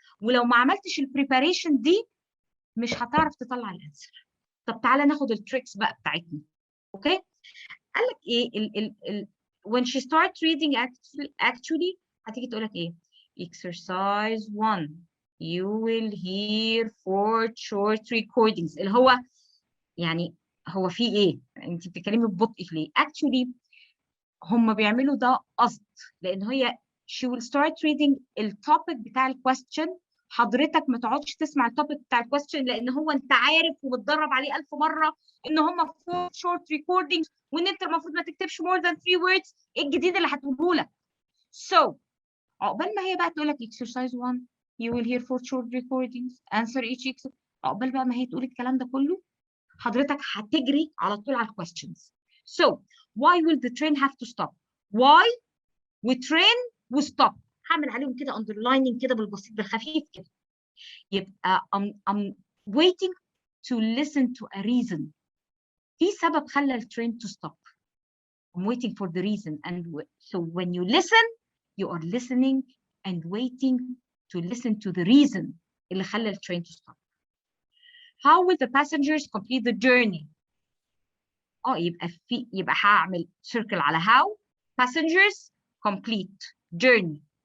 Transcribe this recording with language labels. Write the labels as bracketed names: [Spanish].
[Arabic] ولو ما عملتش preparation دي مش هتعرف تطلع الانسر. طب تعالى ناخد التريكس بقى بتاعتنا. اوكي؟ قال لك ايه [English] when she starts reading actually [Arabic] هتيجي تقول لك ايه؟ [English] exercise 1 you will hear 4 short recordings [Arabic] اللي هو يعني هو في ايه؟ انت بتتكلمي ببطء ليه؟ actually هم بيعملوا ده قصد لان هي [English] she will start reading [Arabic] التوبيك بتاع الكويستشن. حضرتك ما تقعدش تسمع التوبيك بتاع الكويستشن لان هو انت عارف ومتدرب عليه 1000 مره ان هم [English] 4 short recordings [Arabic] وان انت المفروض ما تكتبش [English] more than 3 words. [Arabic] ايه الجديد اللي هتقوله لك؟ So عقبال ما هي بقى تقول لك [English] exercise 1 you will hear 4 short recordings answer each exercise. [Arabic] عقبال بقى ما هي تقول الكلام ده كله حضرتك هتجري على طول على الكويستشنز. [English] So why will the train have to stop? [Arabic] Why وtrain وstop هعمل عليهم كده underlining كده بالبسيط بالخفيف كده. يبقى [English] I'm waiting to listen to a reason. [Arabic] في سبب خلى الترين [English] to stop. I'm waiting for the reason and so when you listen you are listening and waiting to listen to the reason [Arabic] اللي خلى الترين [English] to stop. How will the passengers complete the journey? [Arabic] يبقى هعمل circle على [English] how passengers complete journey.